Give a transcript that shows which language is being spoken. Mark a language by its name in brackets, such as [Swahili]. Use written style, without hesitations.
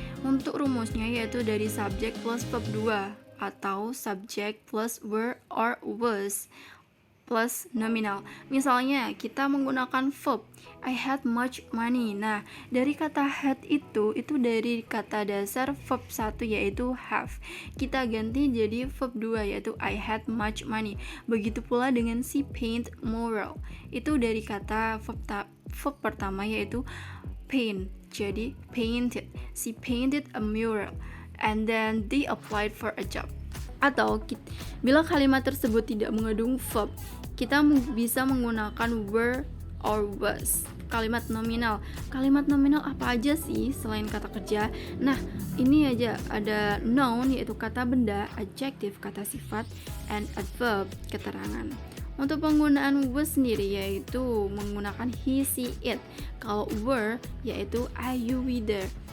[Indonesian] Untuk rumusnya yaitu dari subject plus verb 2 atau subject plus were or was plus nominal. Misalnya kita menggunakan verb [English] I had much money. [Indonesian] Nah, dari kata had itu dari kata dasar verb 1 yaitu have. Kita ganti jadi verb 2 yaitu [English] I had much money. [Indonesian] Begitu pula dengan si paint mural. Itu dari kata verb pertama yaitu paint. Jadi painted. [English] She painted a mural and then they applied for a job. [Indonesian] Atau bila kalimat tersebut tidak mengandung verb, kita bisa menggunakan were or was. Kalimat nominal. Kalimat nominal apa aja sih selain kata kerja? Nah, ini aja ada noun yaitu kata benda, adjective kata sifat, and adverb keterangan. Untuk penggunaan was sendiri yaitu menggunakan he, she, it. Kalau were yaitu I, you, we, there.